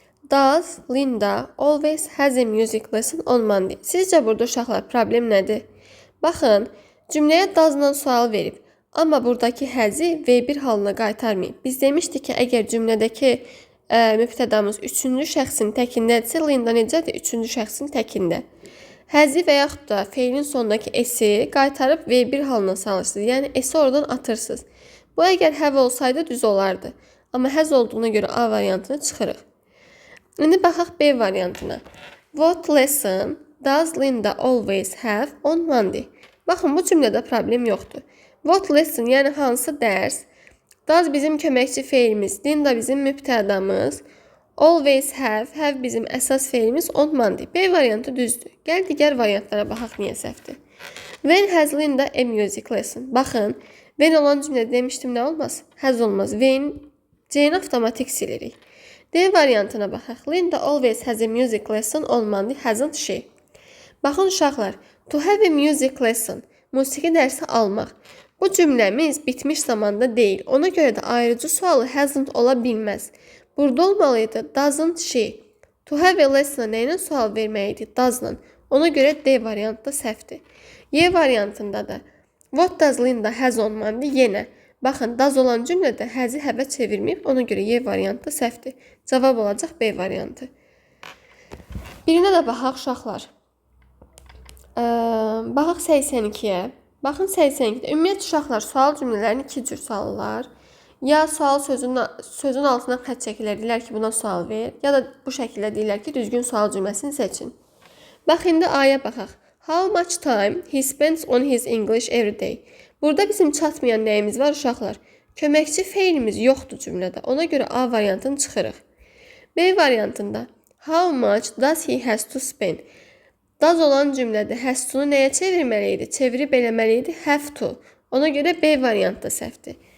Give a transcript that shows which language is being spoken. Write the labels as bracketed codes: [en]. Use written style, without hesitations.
[en] Does Linda always has a music lesson on Monday? [az] Sizcə burada uşaqlar problem nədir? Baxın, cümləyə does-la sual verib. Amma buradakı has-i V1 halına qaytarmayıb. Biz demişdik ki, əgər cümlədəki mübtədamız 3-cü şəxsin təkindədirsə, Linda necədir? 3-cü şəxsin təkində. Has-i və yaxud da feilin sonundakı s-i qaytarıb V1 halına salırsınız. Yəni s-i oradan atırsınız. Bu əgər have olsaydı düz olardı. Amma has olduğuna görə A variantını çıxırıq. İndi baxaq B variantına. [en] What lesson does Linda always have on Monday? [az] Baxın, bu cümlədə problem yoxdur. What lesson, yəni hansı dərs? Does bizim köməkçi feilimiz, Linda bizim mübtədamız, always have bizim əsas feilimiz on Monday. B variantı düzdür. Gəl digər variantlara baxaq niyə səhvdir. [en] When has Linda a music lesson? [az] Baxın, when olan cümlədə demişdim nə olmaz? Has olmaz. When C-ni avtomatik silirik. D variantına baxaq. [en] Linda always has a music lesson on Monday, hasn't she? [az] Baxın uşaqlar, to have a music lesson, musiqi dərsi almaq. Bu cümləmiz bitmiş zamanda deyil. Ona görə də ayrıcı sualı hasn't ola bilməz. Burada olmalıydı doesn't she. To have a lesson nəyinə sual verməliydi? Doesn't. Ona görə D variantı da səhvdir. Y variantında da what does Linda has on Monday? Yenə. Baxın, does olan cümlədə has-i have çevirməyib, ona görə Y variantı səhvdir. Cavab olacaq B variantı. Birinə də baxaq uşaqlar. Baxaq 82-yə. Baxın 82-də. Ümumiyyətlə uşaqlar sual cümlələrini iki cür suallar. Ya sual sözün altına xətt çəkilər, deyirlər ki, buna sual ver. Ya da bu şəkildə deyirlər ki, düzgün sual cümləsini seçin. Bax, indi A-ya baxaq. [en] How much time he spends on his English every day? [az] Burada bizim çatmayan nəyimiz var uşaqlar? Köməkçi feilimiz yoxdur cümlədə. Ona görə A variantını çıxırıq. B variantında how much does he has to spend? Does olan cümlədə has to-nu nəyə çevirməliydi? Çevirib eləməliydi have to. Ona görə B variantı da səhvdir.